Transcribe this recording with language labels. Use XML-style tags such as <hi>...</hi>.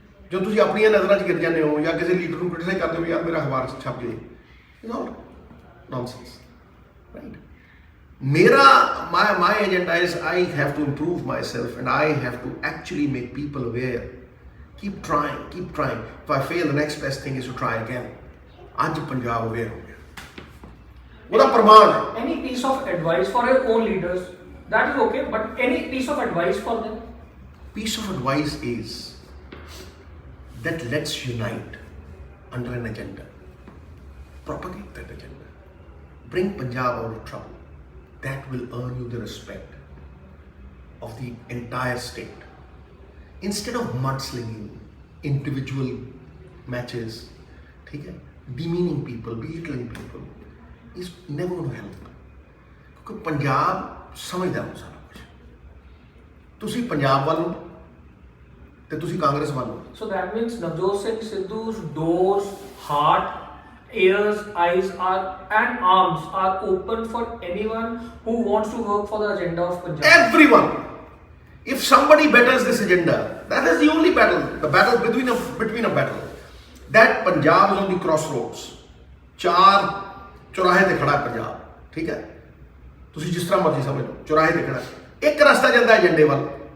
<pa>ਜਦੋਂ ਤੁਸੀਂ ਆਪਣੀਆਂ ਨਜ਼ਰਾਂ 'ਚ ਗਿਰ ਜਾਂਦੇ ਹੋ ਜਾਂ ਕਿਸੇ ਲੀਡਰ ਨੂੰ ਕ੍ਰਿਟਿਸਾਈਜ਼ ਕਰਦੇ ਹੋ ਯਾਰ ਮੇਰਾ ਅਖਬਾਰ 'ਚ ਛਪ ਜਾਏ</pa> <en>it's all nonsense right ਮੇਰਾ my agenda is I have to improve myself and I have to actually make people aware keep trying if I fail the next best thing is to try again</en> <pa>ਅੱਜ Punjab aware ਹੋ ਗਿਆ ਉਹਦਾ ਪ੍ਰਮਾਣ ਹੈ</pa> <en>any piece of advice for your own leaders that is okay but any piece of advice for them piece of advice is that let's unite under an agenda propagate that agenda bring Punjab out of trouble that will earn you the respect of the entire state instead of mudslinging individual matches ठीक है demeaning people belittling people is never going to help</en> <hi>क्योंकि पंजाब समझदा है सारा कुछ</hi> <pa>ਤੁਸੀਂ ਪੰਜਾਬ ਵੱਲ ਤੇ ਤੁਸੀਂ ਕਾਂਗਰਸ ਵੱਲ</pa> <en>so that means Navjot Singh Sidhu's doors heart ears eyes are and arms are open for anyone who wants to work for the agenda of Punjab everyone if somebody betters this agenda that is the only battle the battle between a battle that Punjab is on the crossroads</en> <pa>ਚਾਰ ਚੌਰਾਹੇ ਤੇ ਖੜਾ ਪੰਜਾਬ ਠੀਕ ਹੈ ਤੁਸੀਂ ਜਿਸ ਤਰ੍ਹਾਂ ਮਰਜ਼ੀ ਸਮਝ ਲਓ ਚੌਰਾਹੇ ਤੇ ਖੜਾ ਇੱਕ ਰਸਤਾ ਜਾਂਦਾ ਏਜੰਡੇ ਵੱਲ</pa>